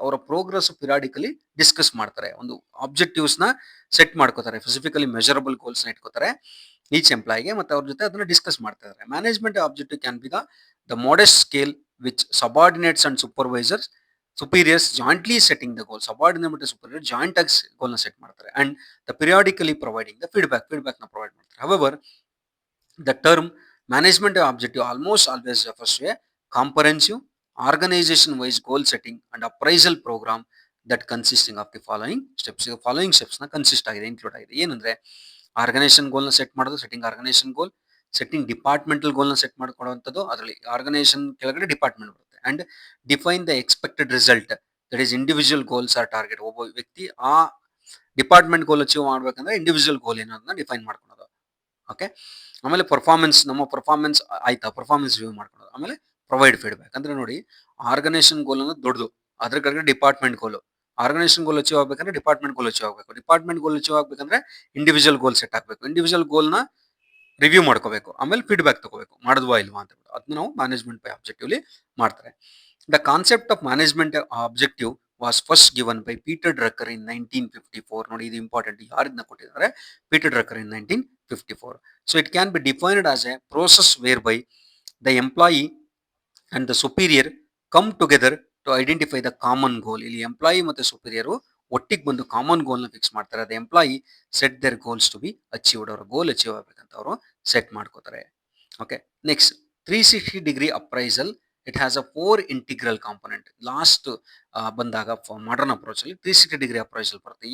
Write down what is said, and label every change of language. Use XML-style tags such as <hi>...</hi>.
<kn>ಅವರ progress periodically discuss ಮಾಡ್ತಾರೆ. ಒಂದು ಆಬ್ಜೆಕ್ಟಿವ್ಸ್ ನ ಸೆಟ್ ಮಾಡ್ಕೋತಾರೆ, ಫಿಸಿಕಲಿ ಮೆಜರಬಲ್ ಗೋಲ್ಸ್ ನ ಇಟ್ಕೋತಾರೆ ಈಚ್ ಎಂಪ್ಲಾಯಿಗೆ, ಮತ್ತೆ ಅವ್ರ ಜೊತೆ ಅದನ್ನ ಡಿಸ್ಕಸ್ ಮಾಡ್ತಾ ಇದ್ದಾರೆ.</kn> <en>Management objective can be the modest scale which subordinates and supervisors superiors jointly setting the goal.</en> <kn>Subordinate ಮತ್ತು ಸುಪೀರಿಯರ್ ಜಾಯಿಂಟ್ ಆಗಿ ಗೋಲ್ ನ ಸೆಟ್ ಮಾಡ್ತಾರೆ</kn> <en>and the periodically providing the feedback</en> <kn>ನ ಪ್ರೊವೈಡ್ ಮಾಡ್ತಾರೆ.</kn> <en>However the term management objective almost always refers to a comprehensive organization-wise goal setting and appraisal program that consisting of the following steps.</en> <kn>The following steps ನ consist ಆಗಿದೆ, include ಆಗಿದೆ. ಏನಂದ್ರೆ organisation ಗೋಲ್ ನ set ಮಾಡೋದು, setting organisation ಗೋಲ್, setting departmental ಗೋಲ್ ನ set ಮಾಡ್ಕೊಳ್ಳುವಂಥದ್ದು, ಅದರಲ್ಲಿ organisation ಕೆಳಗಡೆ department ಬರುತ್ತೆ,</kn> <en>And define the expected result, that is individual goals or target.</en> <kn>ಒಬ್ಬ ವ್ಯಕ್ತಿ ಆ ಡಿಪಾರ್ಟ್ಮೆಂಟ್ ಗೋಲ್ ಅಚೀವ್ ಮಾಡ್ಬೇಕಂದ್ರೆ ಇಂಡಿವಿಜುವಲ್ ಗೋಲ್ ಏನೋದನ್ನ ಡಿಫೈನ್ ಮಾಡ್ಕೊಳ್ಳೋದು. ಓಕೆ, ಆಮೇಲೆ ನಮ್ಮ ಪರ್ಫಾರ್ಮೆನ್ಸ್ ಆಯ್ತಾ, ಪರ್ಫಾರ್ಮೆನ್ಸ್ ರಿವ್ಯೂ ಮಾಡ್ಕೊಳ್ಳೋದು. ಆಮೇಲೆ ಪ್ರೊವೈಡ್ ಫೀಡ್ಬ್ಯಾಕ್. ಅಂದ್ರೆ ನೋಡಿ, ಆರ್ಗನೈಸೇಷನ್ ಗೋಲ್ ಅನ್ನೋದು ದೊಡ್ಡದು, ಅದ್ರ ಕಡೆಗೆ ಡಿಪಾರ್ಟ್ಮೆಂಟ್ ಗೋಲ್. ಆರ್ಗನೈಸೇಷನ್ ಗೋಲ್ ಅಚೀವ್ ಆಗ್ಬೇಕಂದ್ರೆ ಡಿಪಾರ್ಟ್ಮೆಂಟ್ ಗೋಲ್ ಅಚೀವ್ ಆಗಬೇಕು, ಡಿಪಾರ್ಟ್ಮೆಂಟ್ ಗೋಲ್ ಅಚೀವ್ ಆಗ್ಬೇಕಂದ್ರೆ ಇಂಡಿವಿಜುವಲ್ ಗೋಲ್ ಸೆಟ್ ಆಗಬೇಕು, ಇಂಡಿವಿಜುವಲ್ ಗೋಲ್ ನ ರಿವ್ಯೂ ಮಾಡ್ಕೋಬೇಕು, ಆಮೇಲೆ ಫೀಡ್ಬ್ಯಾಕ್ ತಗೋಬೇಕು, ಮಾಡಿದ್ವಾ ಇಲ್ವಾ ಅಂತ. ಅದನ್ನ ನಾವು ಮ್ಯಾನೇಜ್ಮೆಂಟ್ ಬೈ ಆಬ್ಜೆಕ್ಟಿವ್ಲಿ ಮಾಡ್ತಾರೆ.</kn> <en>The concept of management objective was first given by Peter Drucker in 1954.</en> <kn>ನೋಡಿ, ಇದು ಇಂಪಾರ್ಟೆಂಟ್. ಯಾರಿಂದ ಕೊಟ್ಟಿದ್ದಾರೆ? Peter ಡ್ರಕ್ಕರ್ in 1954.</kn> <en>So it can be defined as a process whereby the employee and the superior come together to identify the common goal.</en> <kn>ಇಲ್ಲಿ employee ಮತ್ತೆ superior ಒಟ್ಟಿಗೆ ಬಂದು common ಗೋಲ್ ನ fix ಮಾಡ್ತಾರೆ. ಅದು employee</kn> <en>Set their goals to be achieved.</en> <kn>ಅವರ ಗೋಲ್ achieve ಆಗ್ಬೇಕಂತ ಅವರು ಸೆಟ್ ಮಾಡ್ಕೋತಾರೆ.</kn> <en>Okay, next 360 degree appraisal. It has a 4 integral component.</en> <kn>Last ಬಂದಾಗ ಮಾಡರ್ನ್ ಅಪ್ರೋಚ್ ಅಲ್ಲಿ 360 ಡಿಗ್ರಿ ಅಪ್ರೈಸಲ್ ಬರುತ್ತೆ.</kn>